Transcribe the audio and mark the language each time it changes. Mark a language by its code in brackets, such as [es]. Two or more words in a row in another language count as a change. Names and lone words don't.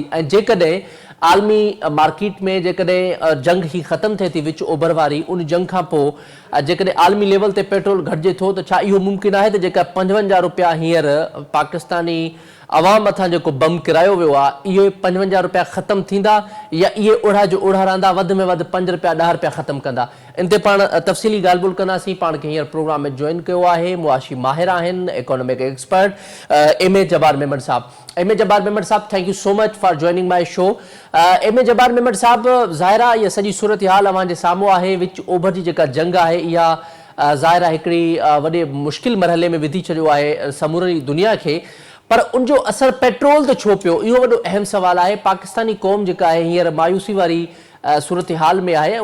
[sd] ऐं जेकॾहिं आलमी मार्केट में जेकॾहिं जंग ही ख़तमु थिए थी विच ओभर वारी, उन जंग खां पोइ जेकॾहिं आलमी लेवल ते पेट्रोल घटिजे थो त छा इहो मुमकिन आहे त जेका 55 रुपया हींअर पाकिस्तानी आवाम मथां जेको बम किरायो वियो आहे इहे 55 रुपया ख़तमु थींदा या इहे ओढ़ा जो ओढ़ा रहंदा, वधि में वधि 5 रुपया 10 रुपया ख़तमु कंदा? इन ते पाण तफ़सीली ॻाल्हि ॿोल कंदासीं। पाण खे हींअर प्रोग्राम में जॉइन कयो आहे मुआशी माहिर आहिनि, [en] economic expert [sd] एम ए जब्बार मेमन साहब। एम ए जब्बार मेमन साहब, [en] Thank you so much for joining my show. [sd] एम ए जब्बार मेमन साहब, ज़ाहिर आहे इहा सॼी सूरत हाल अव्हांजे साम्हूं आहे। विच ओभर जी जेका जंग आहे इहा ज़ाहिर आहे हिकिड़ी वॾे मुश्किल मरहले में विधी छॾियो आहे समूरी दुनिया खे, पर उनजो असर पेट्रोल ते छो पियो, इहो वॾो अहम सवाल आहे। पाकिस्तानी क़ौम जेका आहे हींअर मायूसी वारी सूरत हाल में आहे।